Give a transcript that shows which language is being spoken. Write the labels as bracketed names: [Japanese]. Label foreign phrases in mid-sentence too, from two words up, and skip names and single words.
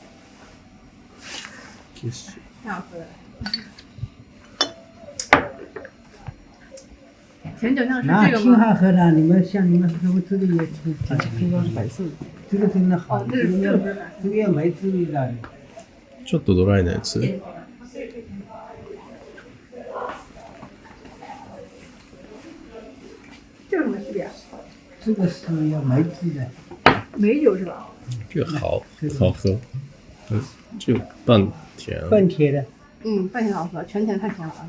[Chinese] 谢谢。太好喝了。前酒像是这个挺吗？好喝的，你们像你们喝这个也挺这个是白色的。这个真的好，哦，这个这个也梅子味道的。 [Japanese] ちょっとドライなやつ。 [Chinese] 这有什么区别？这个是要梅子的。美酒是吧？这个好喝，这个半甜，半甜的，半甜好喝，全甜太甜了啊！